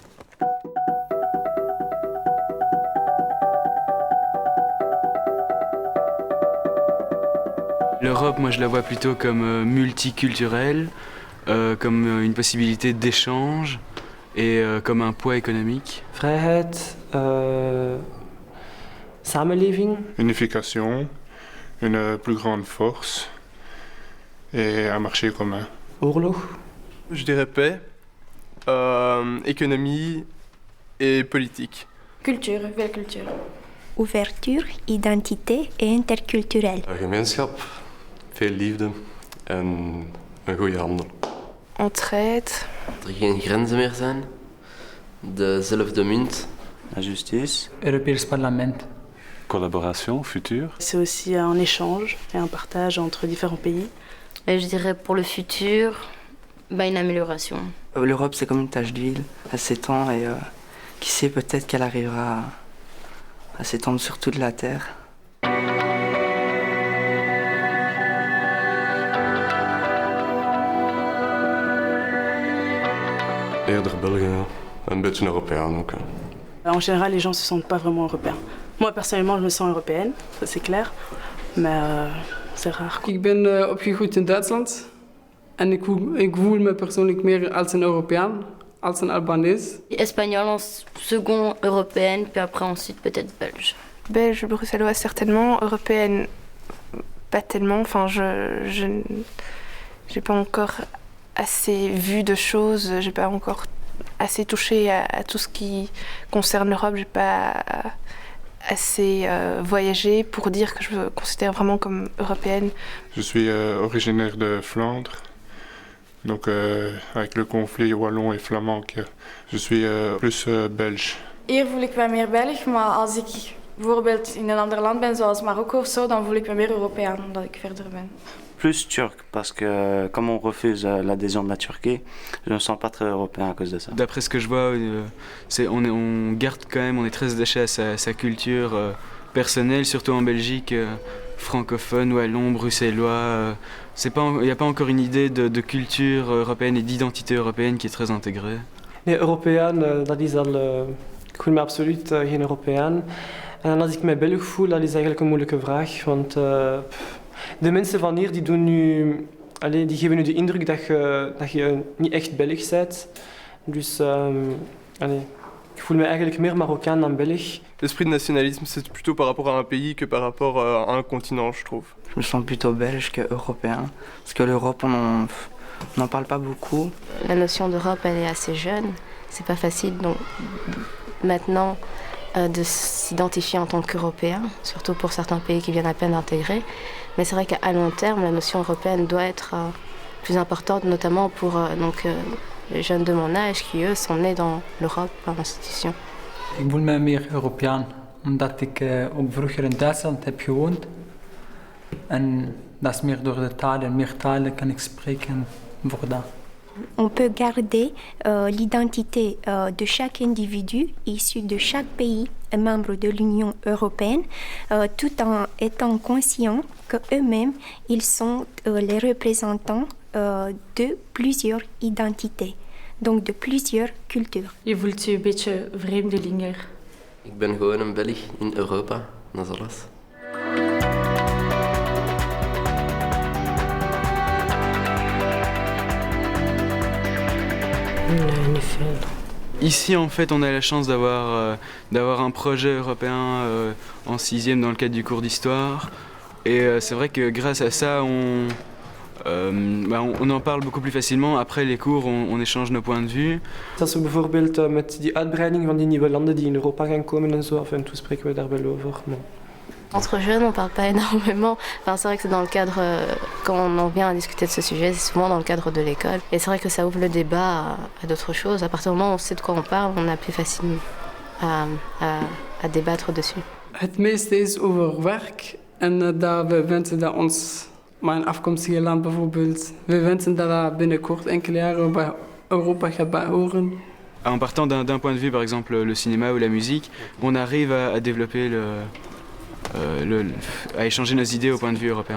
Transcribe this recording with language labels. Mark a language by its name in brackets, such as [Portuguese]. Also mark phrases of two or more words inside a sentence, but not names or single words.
[French] L'Europe, moi je la vois plutôt comme multiculturelle, comme une possibilité d'échange et comme un poids économique. [Dutch] Vrijheid, samenleving. [French] Unification, une plus grande force et un marché commun. [Dutch] Oorlog. [French] Je dirais paix, économie et politique. Culture, [Dutch] veel cultuur. [French] Ouverture, identité et interculturel. [Dutch] Gemeenschap, veel liefde en een goede handel. [French] Entraide. [Dutch] Dat er geen grenzen meer zijn. Dezelfde munt. [French] La justice. [Dutch] Europees Parlement. [French] Collaboration future. C'est aussi un échange et un partage entre différents pays. Et je dirais pour le futur, une amélioration. L'Europe, c'est comme une tache d'huile. Elle s'étend et qui sait, peut-être qu'elle arrivera à s'étendre sur toute la Terre. [Dutch] Eerder Belgen, een beetje Europeaan ook. [French] En général, les gens se sentent pas vraiment européens. Moi, personnellement, je me sens européenne, ça c'est clair. Mais c'est rare. [Dutch] Ik ben opgegroeid in Duitsland. En ik voel me persoonlijk meer als een Europeaan, als een Albanese. [French] Espagnol en second, européenne, puis après ensuite peut-être belge. Belge, bruxelloise certainement, européenne pas tellement. Enfin, je j'ai pas encore assez vu de choses, j'ai pas encore assez touché à tout ce qui concerne l'Europe, j'ai pas assez voyagé pour dire que je me considère vraiment comme européenne. Je suis originaire de Flandre, donc avec le conflit wallon et flamand, je suis plus belge. [Dutch] Hier voel ik me meer Belg, maar als ik bijvoorbeeld in een ander land ben, zoals Marokko of zo, dan voel ik me meer Europeaan, omdat ik verder ben. [French] Plus turc, parce que comme on refuse l'adhésion de la Turquie, je ne me sens pas très européen à cause de ça. D'après ce que je vois, on garde quand même, on est très attaché à sa culture personnelle, surtout en Belgique, francophone, wallon, bruxellois. Il n'y a pas encore une idée de culture européenne et d'identité européenne qui est très intégrée. [Dutch] Nee, Europeaan, dat is al... ik voel me absoluut geen Europeaan. En als ik me Belg voel, dat is eigenlijk een moeilijke vraag, want... de mensen van hier die die geven nu de indruk dat je niet echt Belg bent. Dus ik voel me eigenlijk meer Marocain dan Belg. [French] L'esprit de nationalisme, c'est plutôt par rapport à un pays que par rapport à un continent, je trouve. Je me sens plutôt belge qu'européen, parce que l'Europe, on n'en parle pas beaucoup. La notion d'Europe, elle est assez jeune, c'est pas facile donc maintenant de s'identifier en tant qu'Européen, surtout pour certains pays qui viennent à peine d'intégrer. Mais c'est vrai qu'à long terme, la notion européenne doit être plus importante, notamment pour les jeunes de mon âge qui, eux, sont nés dans l'Europe par institution. [Dutch] Ik voel me meer Europeaan, omdat ik ook vroeger in Duitsland heb gewoond. En dat is meer door de taal en meer talen kan ik spreken voor dat. [French] On peut garder l'identité de chaque individu issu de chaque pays membre de l'Union européenne, tout en étant conscient qu'eux-mêmes, ils sont les représentants de plusieurs identités, donc de plusieurs cultures. [Dutch] Je voelt je een beetje vreemdelinger. Ik ben gewoon een Belg in Europa, dat is alles. [French] Ici, en fait, on a la chance d'avoir un projet européen en 6e dans le cadre du cours d'histoire. Et c'est vrai que grâce à ça, on en parle beaucoup plus facilement. Après les cours, on échange nos points de vue. [Dutch] Als we bijvoorbeeld met die uitbreiding van die nieuwe landen die in Europa gaan komen en zo, af en toe spreken we daar wel over. Maar... [French] Entre jeunes, on ne parle pas énormément. Enfin, c'est vrai que c'est dans le cadre, quand on en vient à discuter de ce sujet, c'est souvent dans le cadre de l'école. Et c'est vrai que ça ouvre le débat à d'autres choses. À partir du moment où on sait de quoi on parle, on a plus facile à débattre dessus. [Dutch] Het meeste is over werk en dat we wensen dat ons, mijn afkomstige land bijvoorbeeld, we wensen dat binnenkort enkele jaren bij Europa gaat behoren. [French] En partant d'un point de vue, par exemple le cinéma ou la musique, on arrive à développer à échanger nos idées au point de vue européen.